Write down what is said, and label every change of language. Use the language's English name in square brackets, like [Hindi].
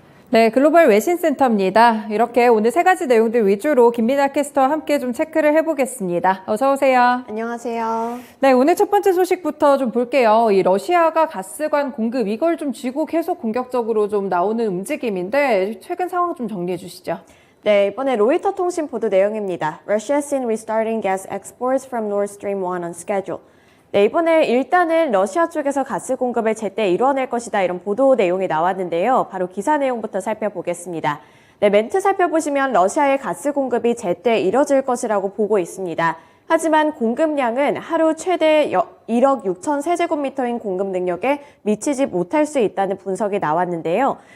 [Korean] 네, 글로벌 외신센터입니다. 이렇게 오늘 세 가지 내용들 위주로 김민아 캐스터와 함께 좀 체크를 해보겠습니다. 어서 오세요. 안녕하세요. 네, 오늘 첫 번째 소식부터 좀 볼게요. 이 러시아가 가스관 공급 이걸 좀 쥐고 계속 공격적으로 좀 나오는 움직임인데 최근 상황 좀 정리해 주시죠. 네, 이번에 로이터 통신 보도 내용입니다. [English] Russia seen restarting gas exports from Nord Stream 1 on schedule. [Korean] 네, 이번에 일단은 러시아 쪽에서 가스 공급을 제때 이뤄낼 것이다 이런 보도 내용이 나왔는데요. 바로 기사 내용부터 살펴보겠습니다. 네, 멘트 살펴보시면 러시아의 가스 공급이 제때 이뤄질 것이라고 보고 있습니다. 하지만 공급량은 하루 최대 1억 6천 세제곱미터인 공급 능력에 미치지 못할 수 있다는 분석이 나왔는데요.